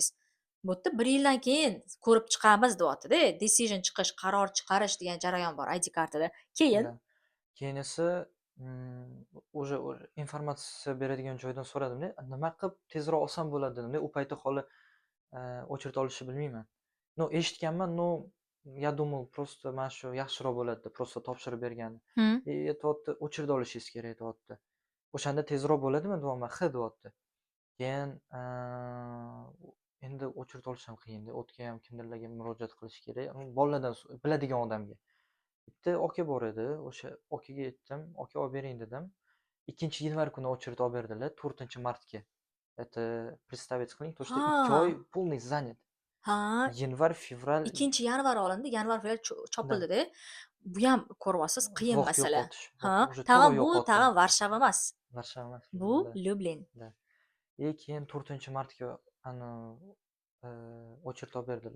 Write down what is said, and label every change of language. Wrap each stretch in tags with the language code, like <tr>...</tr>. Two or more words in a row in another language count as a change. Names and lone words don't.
<uz>Bu yerda 1 yildan keyin ko'rib chiqamiz deyapti-da. Decision chiqish, qaror chiqarish degan jarayon bor ID kartada. Keyin Да. Keyin esa, o'sha informatsiya beradigan joydan so'radimda, nima qilib tezroq olsam bo'ladi dedimda. U payti hali очередь olishni bilmayman. No, eshitganman, no,</uz> <ru>я думал, просто</ru> <uz>mana shu yaxshiroq bo'ladi deb, просто topshirib bergani. Hm. Aytyapti, очередь olishingiz kerak deyapti. O'shanda tezroq bo'ladimi deyapman. Ha deyapti. Keyin endi очередь olish ham qiyin. O'tga ham kimlarga murojaat qilish kerak. Bolalardan biladigan odamga. Bitta aka bor edi. O'sha akaga aytdim, aka olib bering dedim. 2-yanvar kuni очередь olib berdilar, 4-martga.</uz> <ru>Это представить qiling, то что 2 oy</ru> <uz>Ha.</uz> <ru>полный занят.</ru> <uz>Ha, Yanvar, fevral 2-yanvar olindi, yanvar fevral da chopildida. Bu ham ko'ryapsiz, qiyin vaqt masala. yo'qotish. Ha, Уже to'g'ri tag'in bu yo'qotdim. tag'in Varshava emas. Varshava emas. Bu Lyublin. Da. Keyin 4-martga ani очередь olib berdilar.</uz>